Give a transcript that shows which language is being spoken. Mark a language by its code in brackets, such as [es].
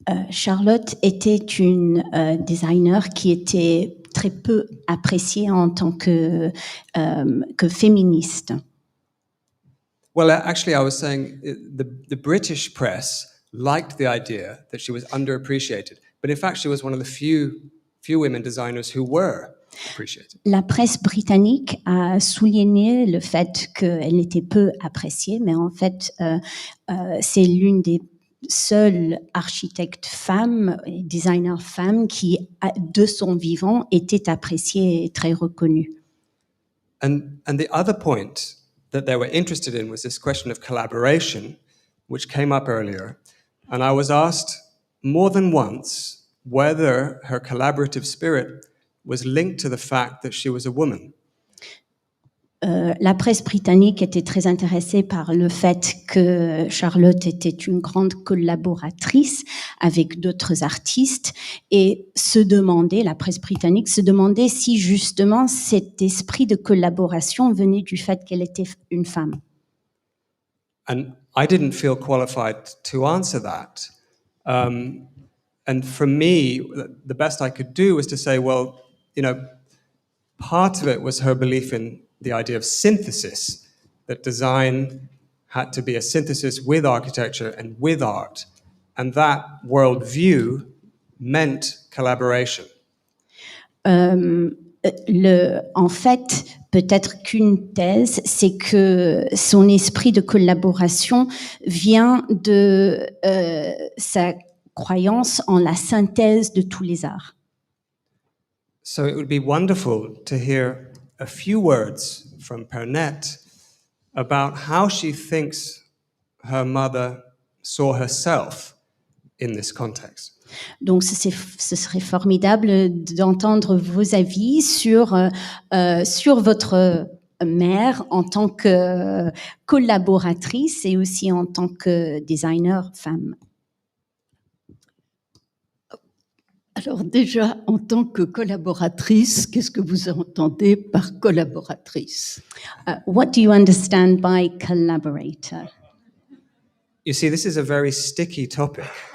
[fr] Charlotte était une designer qui était très peu appréciée en tant que féministe. [en] Well, actually, I was saying the British press liked the idea that she was underappreciated, but in fact, she was one of the few women designers who were appreciated. [fr] La presse britannique a souligné le fait qu'elle était peu appréciée, mais en fait, c'est l'une des seules architectes femmes et designers femmes qui, de son vivant, était appréciée et très reconnue. [en] And the other point that they were interested in was this question of collaboration, which came up earlier. And I was asked more than once whether her collaborative spirit was linked to the fact that she was a woman. [fr] La presse britannique était très intéressée par le fait que Charlotte était une grande collaboratrice avec d'autres artistes et la presse britannique se demandait si justement cet esprit de collaboration venait du fait qu'elle était une femme. [en] And I didn't feel qualified to answer that. And for me, the best I could do was to say, well, part of it was her belief in the idea of synthesis, that design had to be a synthesis with architecture and with art. And that worldview meant collaboration. [fr] En fait, peut-être qu'une thèse, c'est que son esprit de collaboration vient de sa croyance en la synthèse de tous les arts. [en] So it would be wonderful to hear a few words from Perrand about how she thinks her mother saw herself in this context. [fr] Donc, ce serait formidable d'entendre vos avis sur votre mère en tant que collaboratrice et aussi en tant que designer femme. Alors déjà, en tant que collaboratrice, qu'est-ce que vous entendez par collaboratrice? [en] What do you understand by collaborator? You see, this is a very sticky topic.